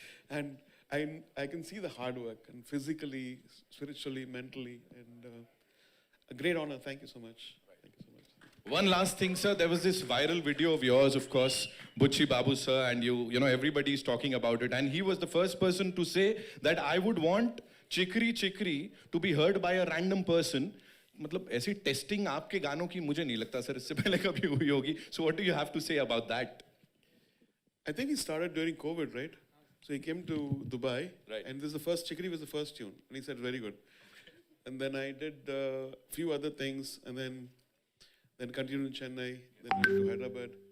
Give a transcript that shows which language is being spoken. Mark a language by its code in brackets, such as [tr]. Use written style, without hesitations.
[en] And I can see the hard work, and physically, spiritually, mentally, and a great honor. Thank you so much. Thank you so much. One last thing, sir. There was this viral video of yours, of course, Bucci Babu, sir, and you know, everybody is talking about it. And he was the first person to say that I would want Chikri Chikri to be heard by a random person. [hi] मतलब ऐसी testing आपके गानों की मुझे नहीं लगता sir इससे पहले कभी हुई होगी. [en] So what do you have to say about that? I think he started during COVID, right? So he came to Dubai, right. And this is the first, Chikri was the first tune, and he said, very good. And then I did a few other things, and then continued in Chennai, then went to Hyderabad.